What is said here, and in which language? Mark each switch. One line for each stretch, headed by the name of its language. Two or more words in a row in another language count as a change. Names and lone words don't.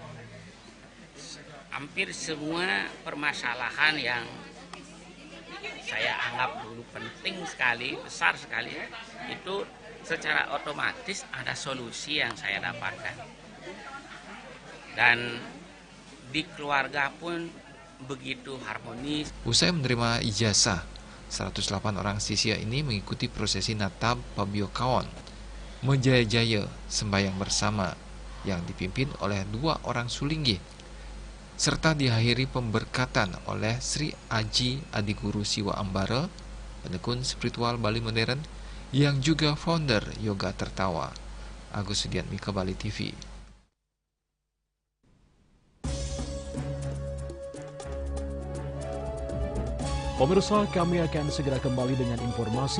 Indonesian: Hampir semua permasalahan yang saya anggap dulu penting sekali, besar sekali, itu secara otomatis ada solusi yang saya dapatkan. Dan di keluarga pun begitu harmonis. Usai menerima ijazah, 108 orang siswa ini mengikuti prosesi Natab Pabiokaon, menjaya-jaya sembahyang bersama yang dipimpin oleh 2 orang sulinggi, serta diakhiri pemberkatan oleh Sri Aji Adiguru Siwa Ambara, penekun spiritual Bali modern yang juga founder Yoga Tertawa. Agus Sudiatmika, Bali TV. Pemirsa, kami akan segera kembali dengan informasi.